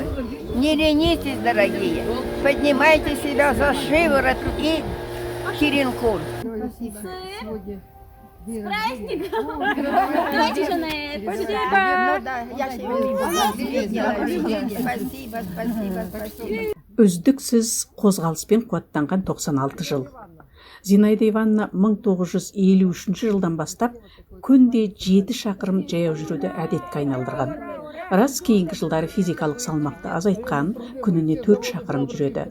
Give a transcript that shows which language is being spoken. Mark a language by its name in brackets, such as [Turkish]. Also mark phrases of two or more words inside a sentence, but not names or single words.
[Russian] Не ленитесь, дорогие, поднимайте себя за шиворот и черенкур. Спасибо. [Kazakh] Үздіксіз қозғалыспен қуаттанған 96 жыл. Зинаида Ивановна 1953 жылдан бастап күнде 7 шақырым жаяу жүруді әдетке айналдырған. Рас, кейінгі жылдары физикалық салмақты азайтқан, күніне 4 шақырым жүреді.